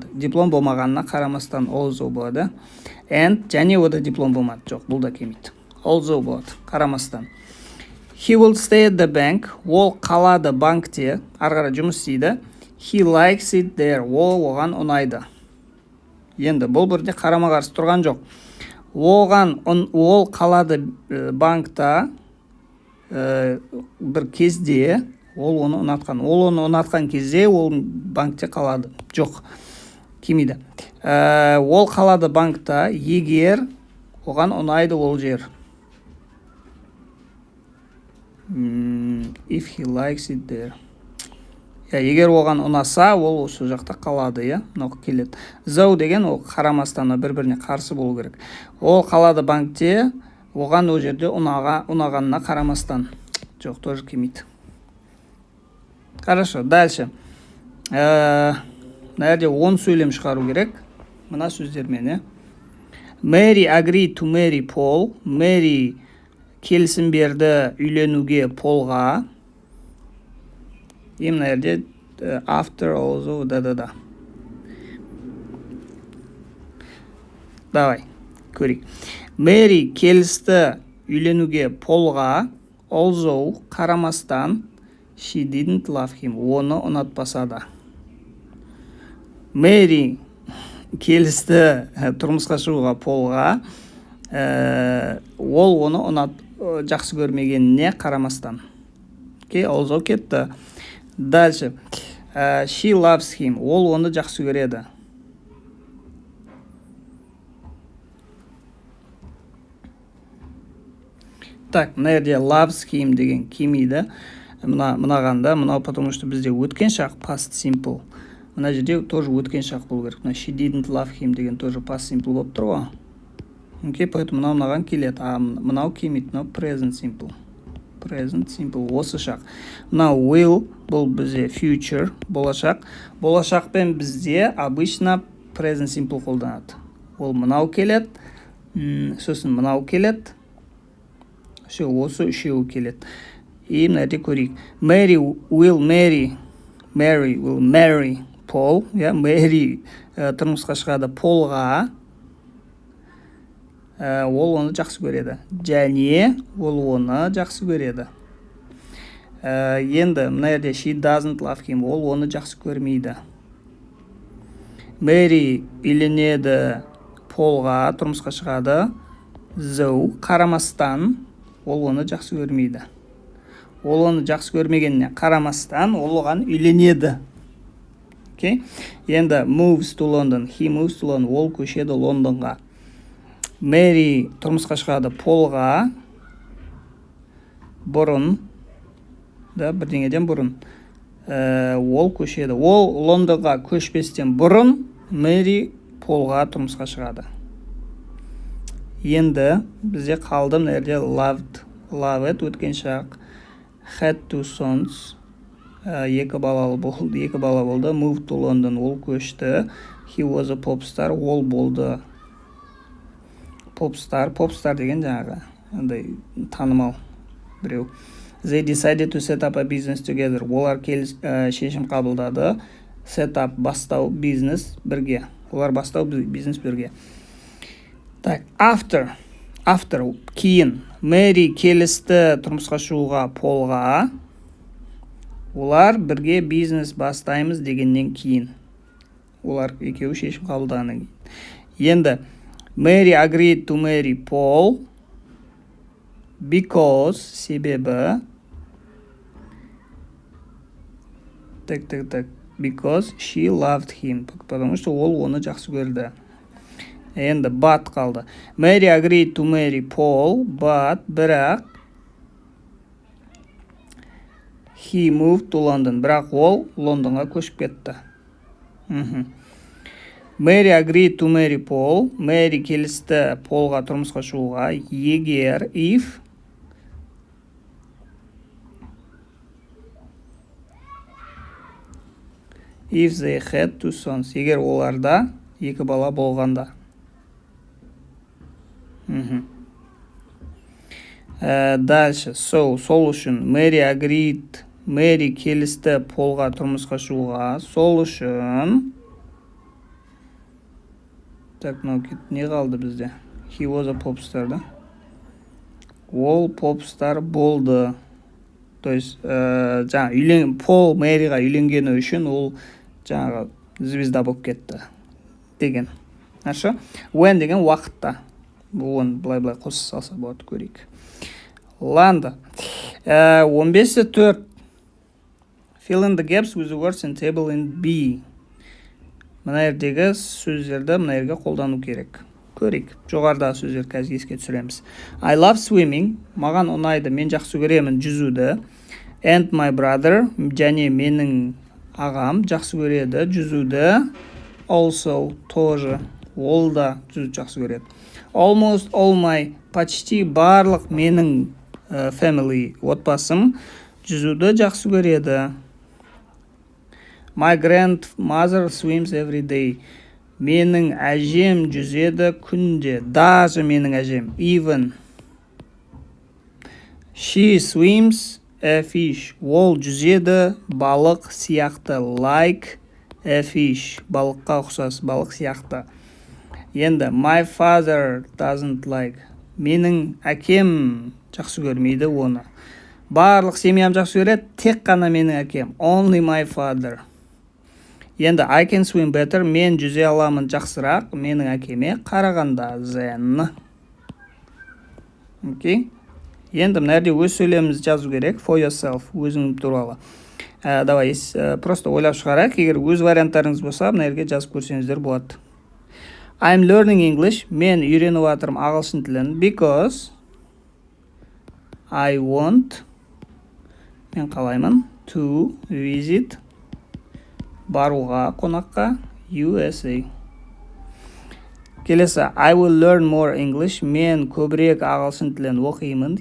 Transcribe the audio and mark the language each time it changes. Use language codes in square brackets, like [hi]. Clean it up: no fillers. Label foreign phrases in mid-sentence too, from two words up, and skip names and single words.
[kk] Диплом болмағанына қарамастан although болады. And және ода диплом болмады. Жоқ, бұл да келмейді. Although болады, қарамастан. [en] He will stay at the bank. [kk] Ол қалады банкте, арғара жұмыс істейді. [en] He likes it there. [kk] Ол оған ұнайды. Енді бұл бірде қарама-қарсы тұрған жоқ. Ол қалады банкта бір кезде, ол оны ұнатқан. Ол оны ұнатқан кезде ол банкте қалады. Жоқ, келмейді. Ол қалады банкта, егер оған ұнайды ол жер. [en] If he likes it there. [kk] Егер оған ұнаса, ол осы жақта қалады, Ноқ келеді. Зау деген ол қарамастан бір-біріне қарсы болу керек. Ол қалады банкте, оған ол жерде ұнағанына қарамастан. Жоқ, тоже келмейді. [ru] Хорошо, дальше. [kk] Мына жерде 10 сөйлем шығару керек. Мына сөздермен, [en] Mary agreed to marry Paul. [kk] Mary келісім берді үйленуге Полға. Мына жерде [en] after also [kk] да. Давай, көрейік. Mary келісті үйленуге Полға. Also, қарамастан, [en] she didn't love him. [kk] Оны ұнатпаса да. Mary келісті тұрмысқа шығуға Полға. Ол оны жақсы көрмегеніне қарамастан. [en] Okay, also [kk] кетті. Дальше. [en] She loves him. [kk] Ол оны жақсы көреді. Так, мына жерде [en] loves him [kk] деген келмейді. Мынағанда, [ru] потому что [kk] бізде өткен шақ [en] past simple. [kk] Мына жерде тоже өткен шақ болу керек. [en] She didn't love him [kk] деген тоже [en] past simple [kk] болып тұр ғой. Окей, поэтому мынаған келеді. Мынау келмейді. Мынау [en] present simple. Present simple [kk] осы шақ. Мынау will бұл бізде future болашақ. Болашақпен бізде обычно [en] present simple [kk] қолданады. Ол мынау келеді. Сосын мынау келеді. Все, осы үшеуі келеді. И мына жерде көрейік. [en] Mary will marry Paul. [kk] Mary тұрмысқа шығады Полға. Ол оны жақсы көреді. Және ол оны жақсы көреді. Енді мына жерде [en] she doesn't love him. [kk] Ол оны жақсы көрмейді. Mary үйленеді Полға, тұрмысқа шығады. Though қарамастан ол оны жақсы көрмейді. Ол оны жақсы көрмегеніне қарамастан ол оған үйленеді. [en] Okay? Енді moves to London. He moves to London. [kk] Ол көшеді Лондонға. Mary тұрмысқа шығады Полға. Бұрын. Бірдеңеден бұрын. Ол көшеді. Ол Лондонға көшпестен бұрын Mary Полға тұрмысқа шығады. Енді бізде қалды мына жерде loved өткен шақ. [en] Had two sons. [kk] Екі бала болды. [en] Moved to London. [kk] Ол көшті. [en] He was a pop star. [kk] Ол болды. [en] Pop star [kk] деген жаңағы танымал біреу. [en] They decided to set up a business together. [kk] Олар шешім қабылдады. [en] Set up [kk] бастау бизнес бірге. Олар бастау бизнес бірге. Так, after кейін Mary келісті тұрмысқа шығуға Полға. Олар бірге бизнес бастаймыз дегеннен кейін. Олар екеуі шешім қабылдағаннан кейін. [en] Енді Mary agreed to marry Paul because себебі because she loved him. [ru] Потому что [kk] ол оны жақсы көрді. Енді but қалды. [en] Mary agreed to marry Paul, but бірақ he moved to London. [kk] Бірақ ол Лондонға көшіп кетті. [en] Mary agreed to marry Paul. [kk] Mary келісті Полға тұрмысқа шығуға. Егер [en] if they had two sons. [kk] Егер оларда екі бала болғанда. Дальше. Сол үшін Mary келісті Полға тұрмысқа шығуға. Сол үшін так, не қалды бізде? [en] He was a pop star, [kk] да? Ол [en] pop star [kk] болды. [ru] То есть, [kk] Пол Мэриға үйленгені үшін ол жаңағы звезда болып кетті. Деген. Хорошо? When деген уақытта. Оны былай қоса салса болады, көрейік. [ru] Ладно. 15-4. [en] Fill in the gaps with the words in table in B. [kk] Мына жердегі сөздерді мына жерге қолдану керек. Көрейік. Жоғарыдағы сөздер қазір еске түсіреміз. [en] I love swimming. [kk] Маған ұнайды. Мен жақсы көремін жүзуді. [en] And my brother. [kk] Және менің ағам жақсы көреді жүзуді. [en] Also. Тоже. [kk] Ол да жүзуді жақсы көреді. [en] Almost all my. [kk] Почти барлық менің family. Отбасым жүзуді жақсы көреді. [en] My grandmother swims every day. [kk] Менің әжем жүзеді күнде. Даже менің әжем. [en] Even. She swims a fish. [kk] Ол жүзеді балық сияқты. [en] Like a fish. [kk] Балыққа ұқсас, балық сияқты. Енді [en] my father doesn't like. [kk] Менің әкем жақсы көрмейді оны. Барлық семьям жақсы көреді, тек қана менің әкем. [en] Only my father. Енді I can swim better. [kk] Мен жүзе аламын жақсырақ менің әкеме қарағанда. [en] Then. Окей. [kk] Енді мына жерде өз сөйлемімізді жазу керек. [en] For yourself. [kk] Өзің туралы. Давай, просто ойлап шығарайық. Егер өз варианттарыңыз болса, мына жерге жазып көрсеңіздер болады. [en] I'm learning English. [kk] Мен үйреніп жатырмын ағылшын тілін. [en] Because I want. [kk] Мен қалаймын. [en] To visit. [kk] Баруға, қонаққа. USA. Келесі. [en] I will learn more English. [kk] Мен көбірек ағылшын тілін оқимын.